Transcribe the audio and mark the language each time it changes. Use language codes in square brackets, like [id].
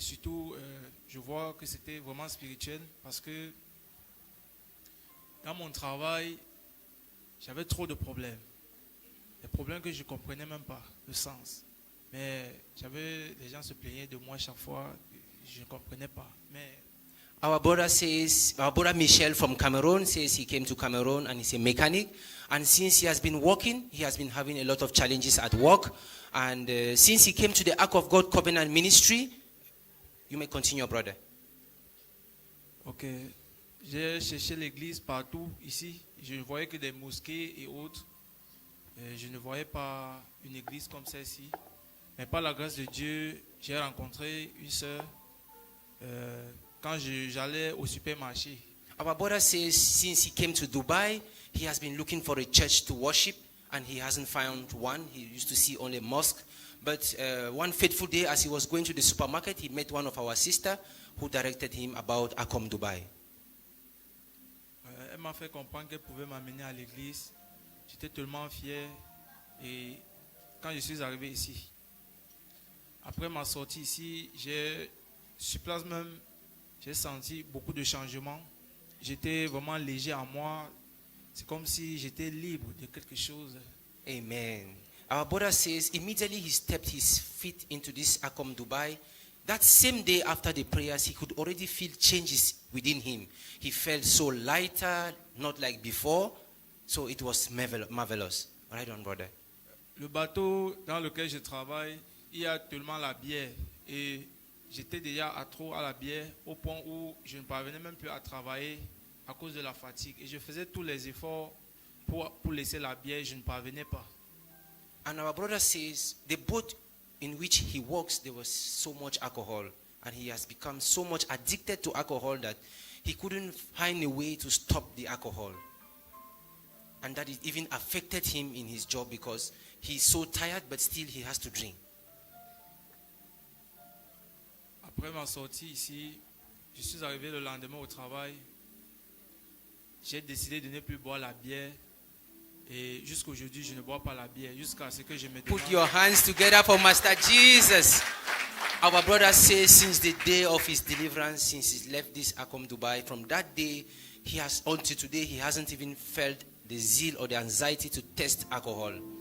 [fr] Surtout, je vois que c'était vraiment spirituel parce que dans mon travail, j'avais trop de problèmes. Des problèmes que je ne comprenais même pas le sens. Mais les gens se plaignaient de moi chaque fois. Je ne comprenais pas. Mais [en] Our brother Michel from Cameroon says he came to Cameroon and he's a mechanic. And since he has been working, he has been having a lot of challenges at work. And since he came to the Ark of God Covenant Ministry, you may continue, brother. [fr] ok, j'ai cherché l'église partout ici. Je ne voyais que des mosquées et autres. Je ne voyais pas une église comme celle-ci. Mais par la grâce de Dieu, j'ai rencontré une sœur quand j'allais au supermarché. [en] Our brother says since he came to Dubai, he has been looking for a church to worship and he hasn't found one. He used to see only mosque. But one fateful day as he was going to the supermarket, he met one of our sisters who directed him about Akom Dubai. [fr] Elle m'a fait comprendre qu'elle pouvait m'amener à l'église. J'étais tellement fier. Et quand je suis arrivé ici, après ma sortie ici, sur place même, j'ai senti beaucoup de changements. J'étais vraiment léger en moi. C'est comme si j'étais libre de quelque chose. Amen. [en] Our brother says immediately he stepped his feet into this Akom Dubai. That same day after the prayers, he could already feel changes within him. He felt so lighter, not like before. So it was marvelous. Right on, brother. [fr] Le bateau dans lequel je travaille, il y a tellement la bière. Et j'étais déjà accro à la bière au point où je ne parvenais même plus à travailler à cause de la fatigue. Et je faisais tous les efforts pour laisser la bière, je ne parvenais pas. [en] And our brother says the boat in which he works, there was so much alcohol. And he has become so much addicted to alcohol that he couldn't find a way to stop the alcohol. And that it even affected him in his job because he's so tired, but still he has to drink. [fr] Après ma sortie ici, je suis arrivé le lendemain au travail. J'ai décidé de ne plus boire la bière. Et jusqu'à aujourd'hui, je ne bois pas la bière. Jusqu'à ce que je me demande. [en] Put your hands together for Master Jesus. Our brother says since the day of his deliverance, since he left this Akom Dubai, from that day, he has until today, he hasn't even felt the zeal or the anxiety to test alcohol.